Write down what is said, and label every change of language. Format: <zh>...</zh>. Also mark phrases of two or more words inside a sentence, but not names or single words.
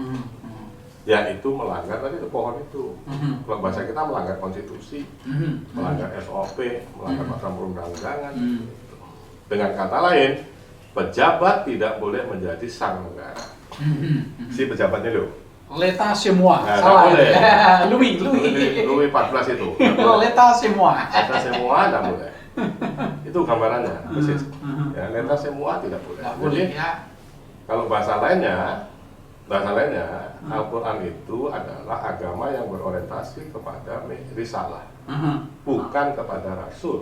<id>Yaitu melanggar tadi pohon itu. Kalau bahasa kita melanggar konstitusi, melanggar SOP, melanggar peraturan perundang-undangan. Dengan kata lain, pejabat tidak boleh menjadi sang negara. Si pejabatnya loh.</id> <fr>L'État c'est moi.</fr> <id>Nah, Salah. boleh. Louis. Louis 14 itu.</id> <fr>L'État c'est moi.</fr> <id>L'État semua tidak boleh. Itu gambarannya, persis. Ya, l'État semua tidak boleh. Nggak boleh Jadi, ya. kalau bahasa lainnya, Al-Quran itu adalah agama yang berorientasi kepada risalah, bukan kepada rasul.</id>